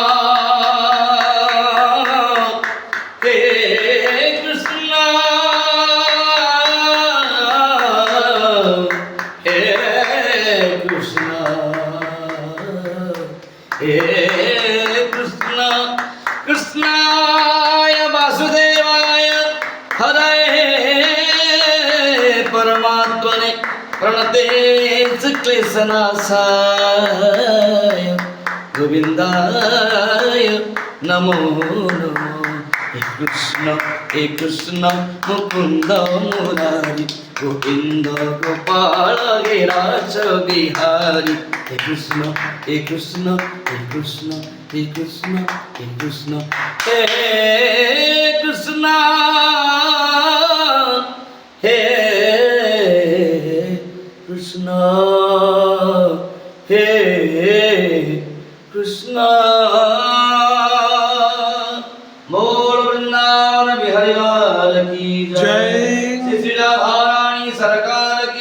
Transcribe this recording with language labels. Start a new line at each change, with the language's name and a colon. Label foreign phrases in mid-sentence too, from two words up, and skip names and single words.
Sanskrit: হে কৃষ্ণ হে কৃষ্ণ হে কৃষ্ণ কৃষ্ণায় বাসুদেবায় হরে परमात्मने प्रणते क्लेशनाशाय गोविंदाय नमो नमो हे कृष्ण मुकुंद मुरारी गोविंद गोपाल हे राज बिहारी हे कृष्ण हे कृष्ण हे कृष्ण हे कृष्ण हे कृष्ण हे कृष्ण
Hindi: हे कृष्ण हे कृष्ण बोल वृंदावन बिहारी लाल की जय श्री श्री राधारानी सरकार की